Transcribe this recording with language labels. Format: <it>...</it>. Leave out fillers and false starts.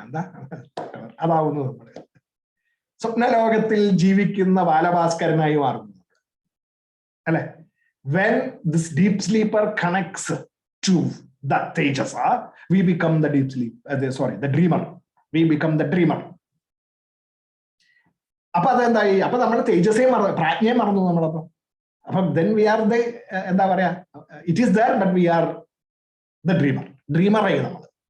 <ml>എന്താ അതാവുന്നു നമ്മള് സ്വപ്നലോകത്തിൽ ജീവിക്കുന്ന ബാലഭാസ്കരനായി മാറുന്നു അല്ലെ.</ml> <en>When this deep sleeper connects to the Tejasa, we become the the dreamer. We become the dreamer.</en> <ml>അപ്പൊ അതെന്തായി? അപ്പൊ നമ്മൾ തേജസ്സയെ പ്രാജ്ഞയെ മറന്നു നമ്മളപ്പോ.</ml> <en>അപ്പൊ then we are the</en> <ml>എന്താ പറയാ,</ml> <en>it is there but we are the dreamer</en> <ml>ആയി നമ്മൾ.</ml>